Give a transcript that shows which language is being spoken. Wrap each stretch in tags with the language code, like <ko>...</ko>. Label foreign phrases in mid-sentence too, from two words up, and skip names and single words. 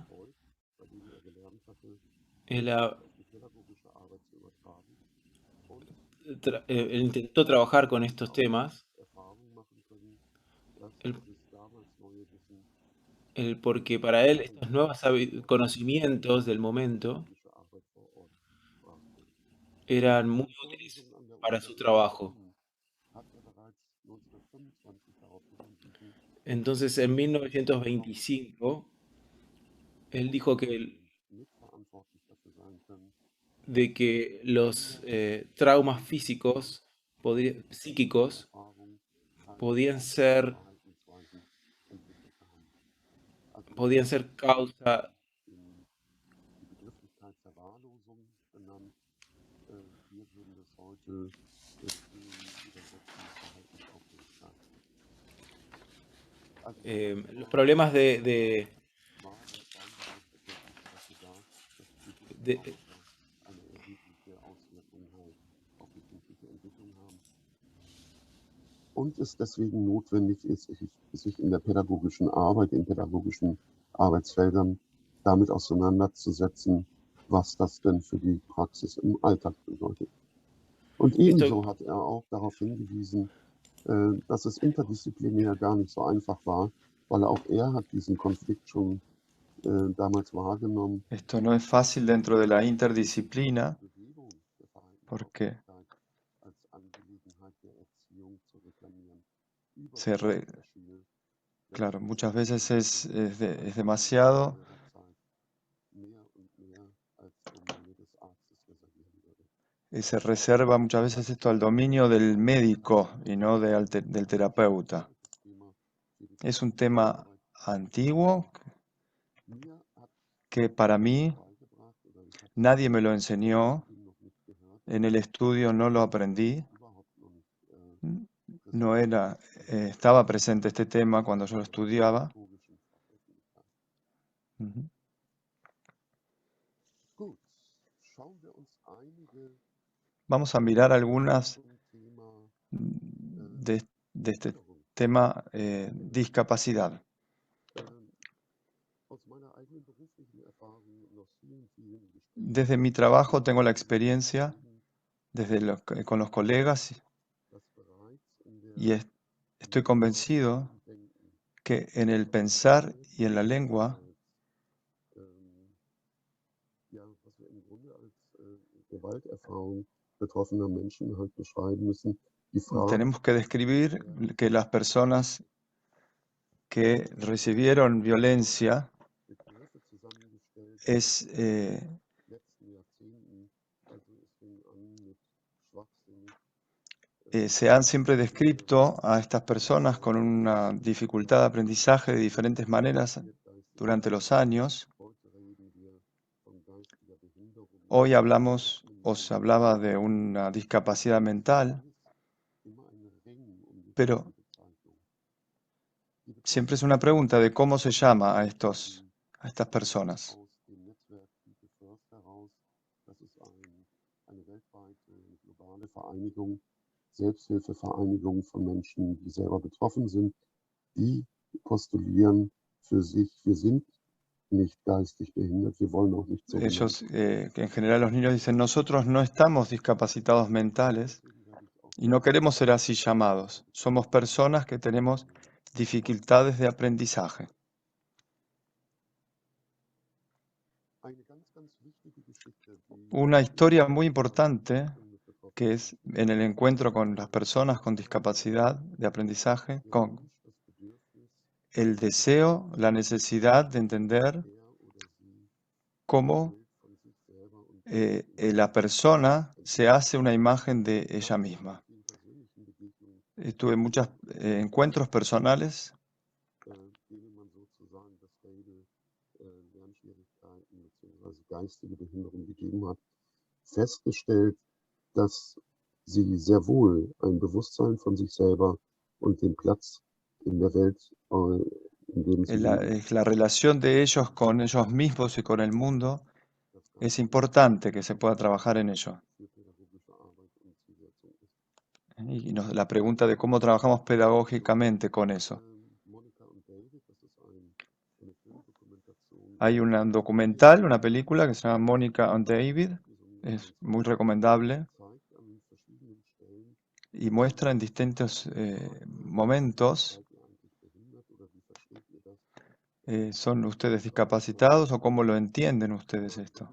<de>Freud, bei dem gelernt hatte,</de> <es>él,</es> <de>auf die pädagogische Arbeit zu übertragen und</de> <es>él intentó trabajar con estos</es> <de>auch</de> <es>temas,</es> <de>Erfahrung machen können, dass</de> <es>él-</es> <de>dieses damals neue Wissen</de> <es>porque para él estos nuevos conocimientos del</es> <de>die</de> <es>momento</es> <de>pädagogische Arbeit vor Ort brachte.</de> <es>eran muy</es> <de>Seine</de> <es>útiles</es> <de>Vorlesung an der</de> <es>para su</es> <de>Universität</de> <es>trabajo.</es> <de>Berlin hat er bereits 1925 darauf hingewiesen,</de> <es>Entonces, en</es> <de>dass Traumata</de> <es>1925, él dijo que,</es> <de>mitverantwortlich dafür sein können,</de> <es>de</es> <de>dass</de> <es>que los</es> <de>Kinder</de> <es>traumas físicos, psíquicos,</es> <de>Erfahrung keine</de> <es>podían</es> <de>auffälligen</de> <es>ser,</es> <de>Verhaltensweisen entwickelt haben. Also er</de> <es>podían</es> <de>hat</de> <es>ser causa,</es> <de>die Begrifflichkeit Verwahrlosung genannt. Wir würden das heute fehlende übersetzen mit Verhaltensauffälligkeit. Also</de> <es>los problemas</es> <de>war der Traumbegriff wirklich dafür da, dass psychische</de> <es>de-</es> <de>Traumata eine erhebliche Auswirkung halt auf die kindliche Entwicklung haben. Und es deswegen notwendig ist, sich in der pädagogischen Arbeit, in pädagogischen Arbeitsfeldern damit auseinanderzusetzen, was das denn für die Praxis im Alltag bedeutet. Und</de> <es>esto,</es> <de>ebenso hat er auch darauf hingewiesen, dass es interdisziplinär gar nicht so einfach war, weil auch er hat diesen Konflikt schon damals wahrgenommen.</de> <es>Esto no es fácil dentro de la interdisciplina</es> <de>Bewegung der</de> <es>porque</es> <de>Verhaltensauffälligkeit als Angelegenheit der Erziehung zu reklamieren.</de> <es>se re-</es> <de>Überflüssig erschien,</de> <es>claro,</es> <de>wenn</de> <es>muchas</es> <de>die</de> <es>veces es</es> <de>in</de> <es>demasiado</es> <de>neuerer Zeit mehr und mehr als Domäne des Arztes reservieren würde.</de> <es>y se reserva muchas veces esto al dominio del médico y no del terapeuta.</es> <de>Altes Thema für die</de> <es>Es un</es> <de>pädagogische</de> <es>tema</es> <de>Arbeit.</de> <es>antiguo</es> <de>Mir hat</de> <es>que para</es> <de>niemand</de> <es>mí</es> <de>beigebracht oder ich habe</de> <es>nadie me lo enseñó,</es> <de>ihn noch nicht gehört,</de> <es>en el estudio no lo aprendí,</es> <de>überhaupt noch nicht</de> <es>no</es> <de>präsent</de> <es>era,</es> <de>in</de> <es>estaba presente este tema cuando yo lo</es> <de>der</de> <es>estudiaba.</es> <de>pädagogischen Fachöffentlichkeit. Ujú. Gut, schauen wir uns einige</de> <es>Vamos a mirar algunas</es> <de>zum Thema</de> <es>de este</es> <de>Behinderung.</de> <es>tema discapacidad.</es> <de>Aus meiner eigenen beruflichen Erfahrung und aus vielen, vielen Gesprächen</de> <es>Desde mi trabajo tengo la</es> <de>mit</de> <es>experiencia,</es> <de>Kollegen,</de> <es>con los colegas,</es> <de>dass bereits in</de> <es>y</es> <de>der</de> <es>estoy convencido</es> <de>Denken</de> <es>que en el pensar y en la lengua</es> <de>ja, was wir im Grunde als Gewalterfahrung betroffener Menschen halt beschreiben müssen, die Frage</de> <es>tenemos que describir que las personas que recibieron violencia</es> <de>Begriffe zusammengestellt</de> <es>es,</es> <de>in den letzten Jahrzehnten, also es fing an mit schwachsinnig,</de> <es>se han siempre descrito a estas personas con una dificultad de aprendizaje de diferentes maneras durante los años.</es> <de>heute reden wir von</de> <es>Hoy os hablaba de una discapacidad mental, pero siempre es una pregunta de cómo se llama a estas personas.</es> <de>Selbsthilfevereinigung von Menschen, die selber betroffen sind, die postulieren für sich, wir sind nicht geistig behindert, wir wollen auch nicht so genannt.</de> <es>Ellos, que en general los niños dicen, nosotros no estamos discapacitados mentales y no queremos ser así llamados. Somos personas que tenemos dificultades de aprendizaje. Una historia muy importante que es en el encuentro con las personas con discapacidad de aprendizaje, con el deseo, la necesidad de entender cómo la persona se hace una imagen de ella misma. Tuve muchos encuentros personales</es> <de>geistige Behinderung gegeben hat, festgestellt, dass sie sehr wohl ein Bewusstsein von sich selber und den Platz in der Welt, in dem sie leben.</de> <es>La relación de ellos con ellos mismos y con el mundo es importante que se pueda trabajar en ello. Y la pregunta de cómo trabajamos pedagógicamente con eso. Hay un documental, una película que se llama Mónica and David, es muy recomendable y muestra en distintos momentos, ¿son ustedes discapacitados o cómo lo entienden ustedes esto?</es>